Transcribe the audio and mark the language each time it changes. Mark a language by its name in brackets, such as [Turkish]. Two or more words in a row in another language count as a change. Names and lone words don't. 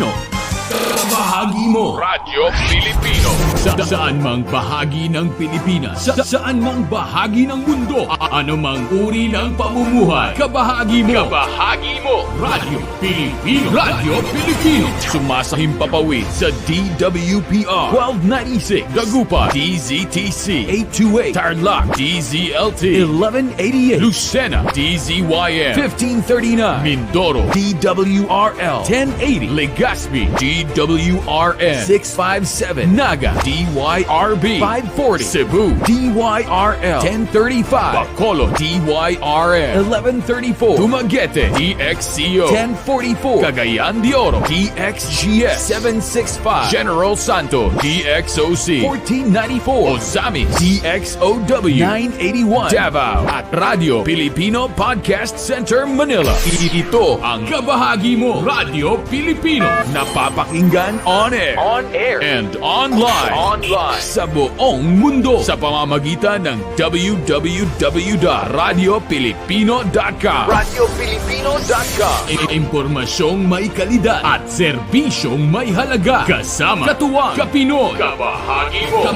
[Filipino] Kabahagi mo, Radyo Pilipino. Saan mang bahagi ng Pilipinas, saan mang bahagi ng mundo, ano mang uri ng pamumuhay, kabahagi mo, Radyo Pilipino. Radyo Pilipino. Sumasahim papawid sa DWPR 1296, Dagupan, DZTC 828, Tarlac, DZLT 1188, Lucena, DZYM 1539, Mindoro, DWRL 1080, Legazpi, DWRN 657, Naga, DYRB 540, Cebu, DYRL 1035, Bacolod, DYRN 1134, Dumaguete, DXCO 1044, Cagayan de Oro, DXGS 765, General Santo, DXOC 1494, Ozamis, DXOW 981, Davao, at Radio Filipino Podcast Center, Manila. Ito ang kabahagi mo, Radio Filipino, napapakinggan [English] on air, and online [Filipino] sa buong mundo sa pamamagitan ng www.radiopilipino.com. Impormasyong may kalidad at serbisyong may halaga. Kasama katuwang Kapinoy. Kabahagi mo.